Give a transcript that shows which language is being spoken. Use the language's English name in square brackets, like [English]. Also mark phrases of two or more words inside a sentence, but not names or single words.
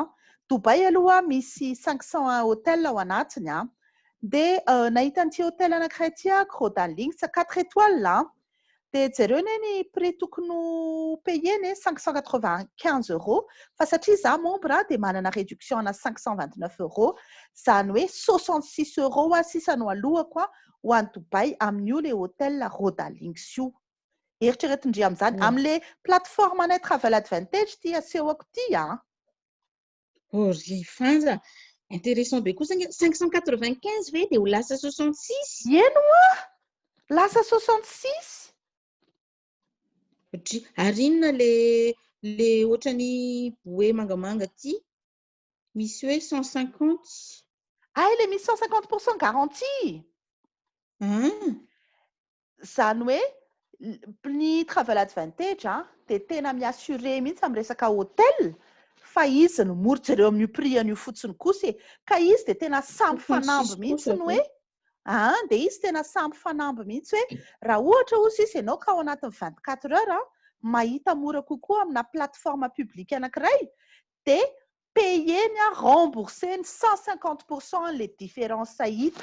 [Malagasy] Dubai aloha misy 500 hôtel ao anatiny dia nahita an'ity hôtel anankiray ity Grodalinks 4 étoiles dia jereo ny prix tokony payeny 595 € fa satria za membre dia manana réduction ana 529 €, izany hoe 66 € sisa no alohako ho any Dubai amin'io le hôtel Grodalinks io. Eritreretindry amin'izany amin'le plateforme anay travel advantage ty asehoko ty ry fanja, intéressant be kosa 595 ve dia ho lasa 66? Eno lasa 66. Ary inona le ohatrany bouée mangamanga ty misy hoe 150? Le misy 150% garantie. Izany hoe ny travel advantage dia tena miassure mihitsy amin'ny resaka hôtel fa izy no mora jereo amin'io prix an'io fotsiny kosa ka izy dia tena sampy fanamby mihitsy ny hoe dia izy tena sampy fanamby mihitsy hoe raha ohatra ozy izy ianao ka ao anatin'ny 24 heures mahita mora kokoa amina [French] plateforme publique [Malagasy] anankiray dia payeny rembourseny 150% [French] le différence [Malagasy] hita.